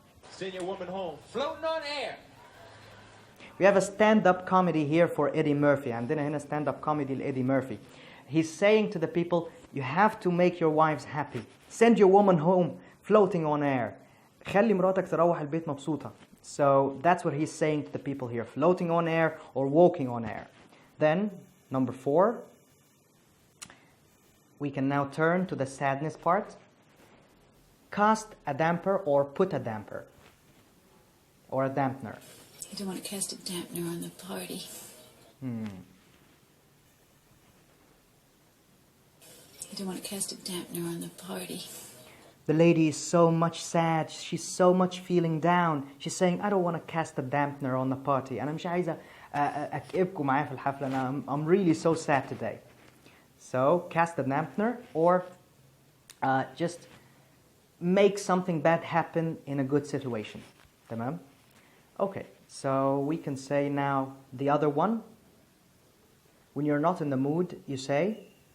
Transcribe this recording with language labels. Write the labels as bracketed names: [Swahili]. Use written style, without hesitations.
[English] Send your woman home floating on air. We have a stand-up comedy here for Eddie Murphy. [Arabic] عندنا هنا stand-up comedy لإيدي Murphy. [English] He's saying to the people, you have to make your wives happy. Send your woman home floating on air. [Arabic] خلي مراتك تروح البيت مبسوطة. [English] So that's what he's saying to the people here, floating on air or walking on air. Then, number 4, we can now turn to the sadness part. Cast a damper or put a damper or a dampener. You don't want to cast a dampener on the party. I don't want to cast a dampener on the party. The lady is so much sad. She's so much feeling down. She's saying, I don't want to cast a dampener on the party. [Arabic] أنا مش عايزة أكئبكم معايا في الحفلة. [English] I'm really so sad today. So, cast a dampener or just make something bad happen in a good situation. [Arabic] تمام? [English] Okay, so we can say now the other one. When you're not in the mood, you say,